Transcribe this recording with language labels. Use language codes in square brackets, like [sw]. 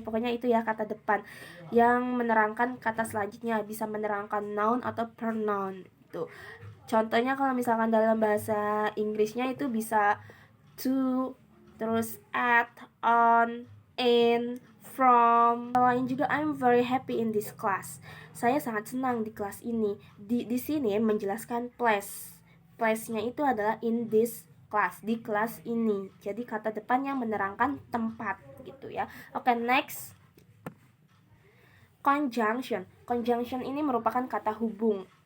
[id] Pokoknya itu ya kata depan yang menerangkan kata selanjutnya, bisa menerangkan noun atau pronoun itu. Contohnya kalau misalkan dalam bahasa Inggrisnya itu bisa to, terus at, on, in, from. Lain juga, [en] I'm very happy in this class. [id] Saya sangat senang di kelas ini. Di sini menjelaskan place. Place-nya itu adalah [en] in this class, [id] di kelas ini. Jadi kata depan yang menerangkan tempat gitu ya. Oke, next. Conjunction. Conjunction ini merupakan kata hubung.